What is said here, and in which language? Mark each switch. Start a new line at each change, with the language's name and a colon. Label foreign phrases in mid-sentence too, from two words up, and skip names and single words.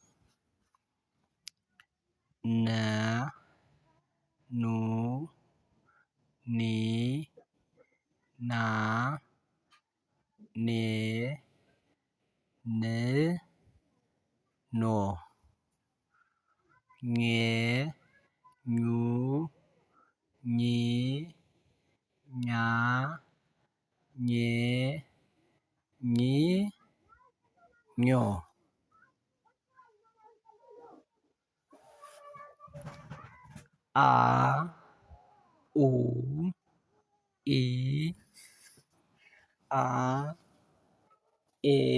Amharic: ነ ኑ ኒ ና ኔ ን ኖ ኘ ኙ ኚ ኛ ኜ ኚ ኞ አ ኡ ኢ አ ኤ